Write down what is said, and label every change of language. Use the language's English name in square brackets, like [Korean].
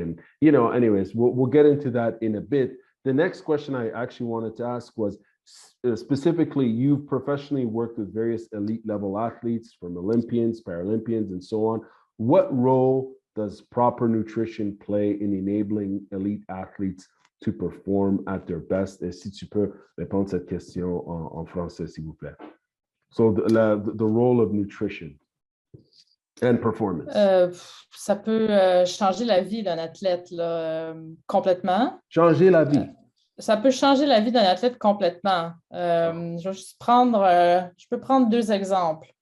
[English] And, you know, anyways, we'll get into that in a bit. The next question I actually wanted to ask was, specifically, you've professionally worked with various elite level athletes, from Olympians, Paralympians, and so on. What role does proper nutrition play in enabling elite athletes to perform at their best? [French] Et si tu peux répondre à cette question en français, s'il vous plaît. [English] So the role of nutrition and performance. [French] Ça peut changer la vie d'un athlète là, complètement. Changer la vie. Ça peut changer la vie d'un athlète complètement. Je vais juste je peux prendre deux exemples.